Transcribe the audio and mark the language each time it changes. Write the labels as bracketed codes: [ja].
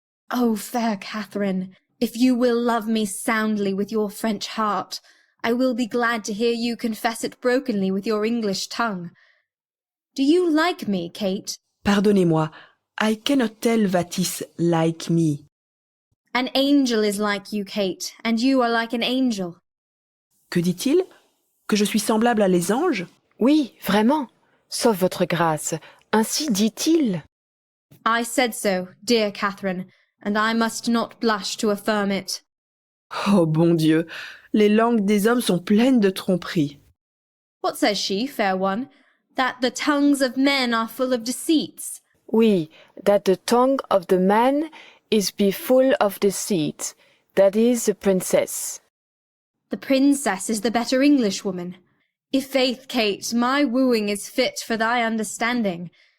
[en] O fair Catherine, if you will love me soundly with your French heart, I will be glad to hear you confess it brokenly with your English tongue. Do you like me, Kate? Pardonnez-moi, I cannot tell what is like me. An angel is like you, Kate, and you are like an angel. [fr] Que dit-il? Que je suis semblable à les anges? Oui, vraiment, sauf votre grâce, ainsi dit-il. [en] I said so, dear Catherine, and I must not blush to affirm it. [fr] Oh bon Dieu, les langues des hommes sont pleines de tromperies. [en] What says she, fair one? That the tongues of men are full of deceits? Oui, that the tongue of the man is be full of deceit. That is the princess. The princess is the better Englishwoman. I' faith, Kate, my wooing is fit for thy understanding.